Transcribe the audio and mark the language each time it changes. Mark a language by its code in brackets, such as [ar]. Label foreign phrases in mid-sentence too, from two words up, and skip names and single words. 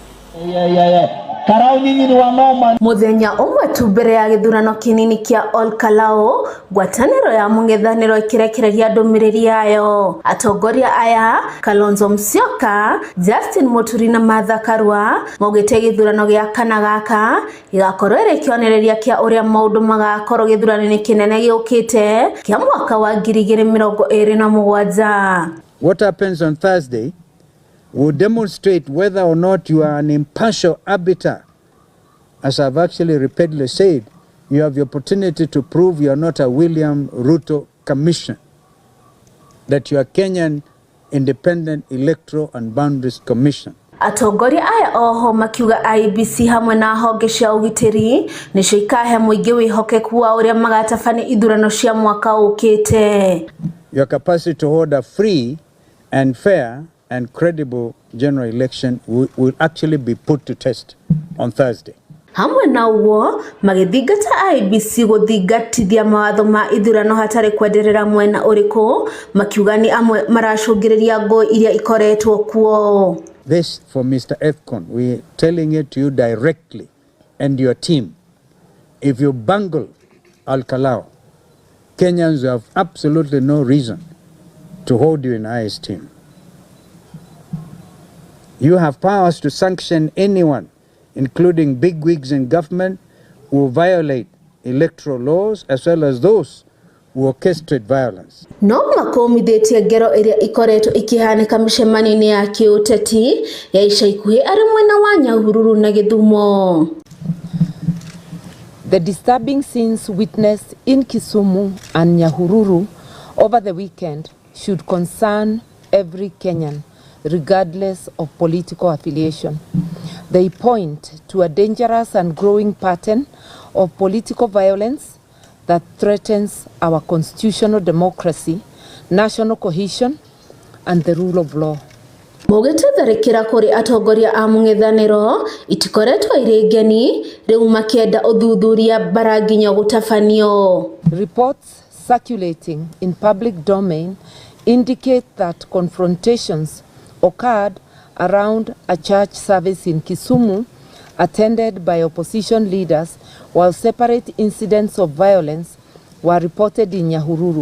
[ki] Muthenya umwe tu mbere ya githurano kinini kia Olkalao, ngwatanĩro ya mũng'ethanĩro ikirekereria ndũmĩrĩri yayo. Atongoria aya Kalonzo Musyoka, Justin Muturi na Martha Karua maugĩte githurano gĩa kana gaka igakorwo ĩrĩ kĩonereria kia ũrĩa maũndũ magakorwo githurano-inĩ kĩnene gĩũkĩte kia mwaka wa 2027. [en] What happens on Thursday will demonstrate whether or not you are an impartial arbiter. As I've actually repeatedly said, you have the opportunity to prove you are not a William Ruto commission, that you are Kenyan Independent Electoral and Boundaries Commission. [ki] Atongoria aya oho makiuga IEBC hamwe na honge cia ũgitĩri nĩcio ikahe mũingĩ wĩhokeku wa ũrĩa magatabania ithurano cia mwaka ũkĩte. [en] Your capacity to hold a free and fair and credible general election will actually be put to test on Thursday. [ki] Hamwe na uwo magithingata IEBC guthingatithia mawatho ma ithurano hatari kwenderera mwena ũrĩkũ makiuga ni amwe maracũngĩrĩria ngũ iria ikoretwo kuo. [en] This for Mr. Efcon, we are telling it to you directly and your team. If you bungle Olkalao, Kenyans have absolutely no reason to hold you in high esteem. You have powers to sanction anyone, including bigwigs in government, who violate electoral laws as well as those who orchestrate violence. [ki] No makomithitie ngero iria ikoretwo ikihanika mĩcemanio-inĩ ya kĩũteti ya ica ikuhĩ arĩ mwena wa Nyahururu na Gĩthumo. [en] The disturbing scenes witnessed in Kisumu and Nyahururu over the weekend should concern every Kenyan, regardless of political affiliation. They point to a dangerous and growing pattern of political violence that threatens our constitutional democracy, national cohesion, and the rule of law. [ki] Mogete tharĩkĩra kũrĩ atongoria a mũng'ethanĩro itikoretwo irĩ ngeni rĩu makĩenda ũthuthuria bara nginya gũtabanio. [en] Reports circulating in public domain indicate that confrontations occurred around a church service in Kisumu attended by opposition leaders, while separate incidents of violence were reported in Nyahururu.